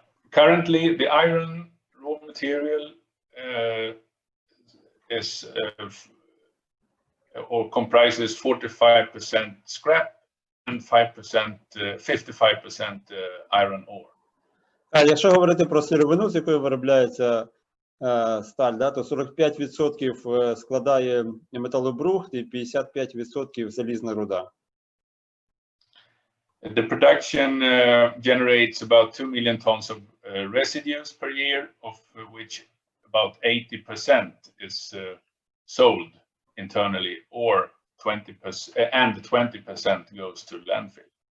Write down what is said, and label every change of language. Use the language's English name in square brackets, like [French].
[English] Currently, the iron raw material is or comprises 45% scrap and 55% iron ore. [Ukrainian] А якщо говорити про сировину, з якої виробляється сталь, да, то 45% складає металобрухт і 55% залізна руда. [English] The production generates about 2 million tons of residues per year, of which about 80% is sold internally, or 20%, and 20% goes to landfill.